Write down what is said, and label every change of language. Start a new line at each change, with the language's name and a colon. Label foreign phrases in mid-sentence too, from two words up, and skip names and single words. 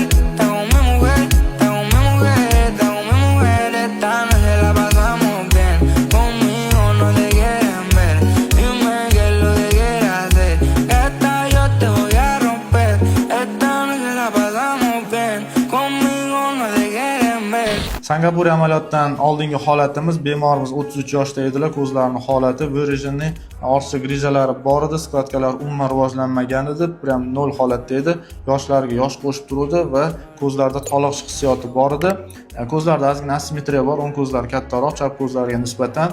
Spanish: Está con mi mujer, está con mi mujer, está con mi mujer. Esta noche la pasamos bien, conmigo no te quieren ver. Dime qué es lo que quieres hacer, esta yo te voy a romper. Esta noche la pasamos bien, conmigo no te quieren ver.
Uzbek: Singapur amaliyotdan oldingi holatimiz, bemorimiz 33 yoshda edilar, ko'zlarining holati, virijinning ortiq grijalari bor edi, skladkalar umuman rivojlanmagan edi, prям 0 holatda edi, yoshlariga yosh qo'shib turdi va ko'zlarida toliqish hissiyoti bor edi. Ko'zlarda ozgina asimetriya bor, o'ng ko'zlari kattaroq, chap ko'zlariga nisbatan.